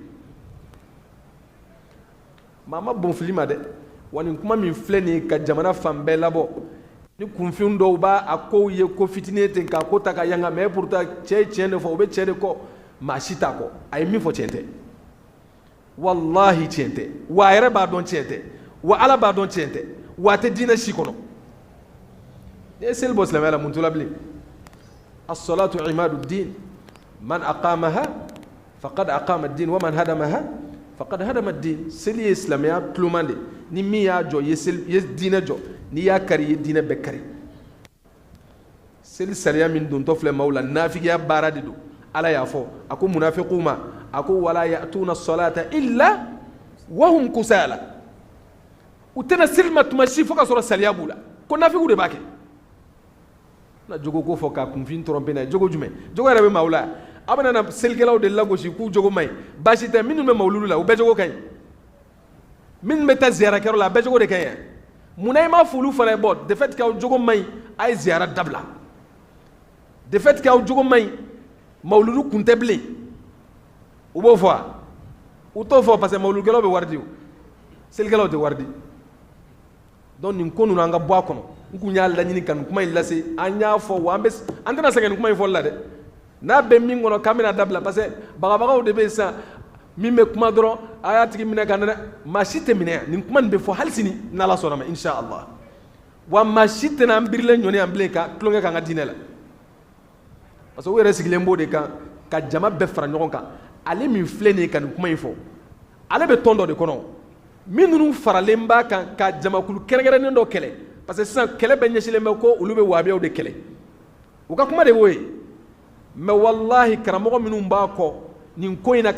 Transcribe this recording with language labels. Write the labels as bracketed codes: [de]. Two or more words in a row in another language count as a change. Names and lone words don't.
[bm] maa ma bon fili ma dɛ wa nin kuma min filɛ nin ye ka jamana fan bɛɛ labɔ ni kunfin dɔw b'a a kow ye ko fitinin ten k'a ko ta ka yanga mais pourtant cɛ ye tiɲɛ de fɔ o bɛ cɛ de kɔ maa si t'a kɔ a ye min fɔ tiɲɛ tɛ wallahi tiɲɛ tɛ wa a yɛrɛ b'a dɔn tiɲɛ tɛ wa ala b'a dɔn tiɲɛ tɛ wa a tɛ diinɛ si kɔnɔ n'i ye seli bɔ silamɛya la mun t'o la bilen [ar] الصلاة عماد الدين من أقامها فقد أقام الدين ومن هدمها فقد هدم الدين [bm] seli ye silamɛya tuloman de ni min y'a jɔ ye diinɛ jɔ n'i y'a kari ye diinɛ bɛɛ kari seli sariya min dontɔ filɛ maaw la nafigiya baara de don ala y'a fɔ a ko munafiqu ma a ko [ar] ولا يأتون الصلاة إلا وهم كسالى [bm] u tɛna seli ma tuma si fo ka sɔrɔ saliya b'u la ko nafigiw de b'a kɛ na jogo ko fɔ k'a kunfin tromper n'a ye jogo jumɛn jogo yɛrɛ bɛ maaw la aw bɛna na selikɛlaw de lagosi k'u jogo man ɲi baasi tɛ minnu bɛ mawuludu la u bɛɛ jogo ka ɲi minnu bɛ taa ziyarakɛyɔrɔ la a bɛɛ jogo de ka ɲi munna i m'a fɔ olu fana ye bɔ [fr] de fait que [bm] aw jogo man ɲi a ye ziyara dabila [fr] de fait que [bm] aw jogo man ɲi mawuludu kun tɛ bilen u b'o fɔ wa u t'o fɔ parce que mawuludukɛlaw bɛ wari di o selikɛlaw tɛ wari di donc nin ko ninnu an ka bɔ a kɔnɔ n kun y'a laɲini ka nin kuma in lase an y'a fɔ wa an tɛna sɛgɛn nin kuma in fɔli la dɛ n'a bɛ min kɔnɔ k'an bɛna dabila parce que bagabagaw de bɛ yen sisan min bɛ kuma dɔrɔn a y'a tigi minɛ ka nɛnɛ maa si tɛ minɛ yan nin kuma nin bɛ fɔ hali sini n'ala sɔnna ma [ar] إن شاء الله [bm] wa maa si tɛna an birilen ɲɔni yan bilen ka tulonkɛ k'an ka diinɛ la parce que u yɛrɛ sigilen b'o de kan ka jama bɛɛ fara ɲɔgɔn kan ale min filɛ nin ye ka nin kuma in fɔ ale bɛ tɔn dɔ de kɔnɔ minnu faralen b'a kan ka jamakulu kɛrɛnkɛrɛnnen dɔ kɛlɛ parce que sisan kɛlɛ bɛ ɲɛsilen bɛ ko olu bɛ wahabiyaw de kɛlɛ u ka kuma de y'o ye mais wallahi karamɔgɔ minnu b'a kɔ nin ko in na